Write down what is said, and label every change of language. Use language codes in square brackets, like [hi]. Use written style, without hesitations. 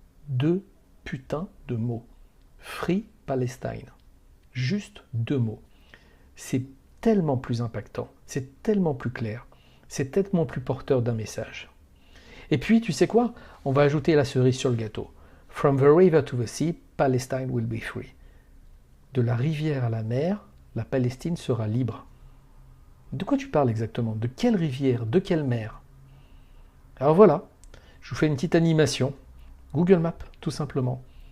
[fr] Deux putains de mots. [en] Free Palestine. [fr] Juste deux mots. C'est tellement plus impactant, c'est tellement plus clair, c'est tellement plus porteur d'un message. Et puis, tu sais quoi? On va ajouter la cerise sur le gâteau. [en] From the river to the sea, Palestine will be free. [fr] De la rivière à la mer, la Palestine sera libre. De quoi tu parles exactement? De quelle rivière? De quelle mer? Alors voilà, je vous fais une petite animation. Google Maps, tout simplement.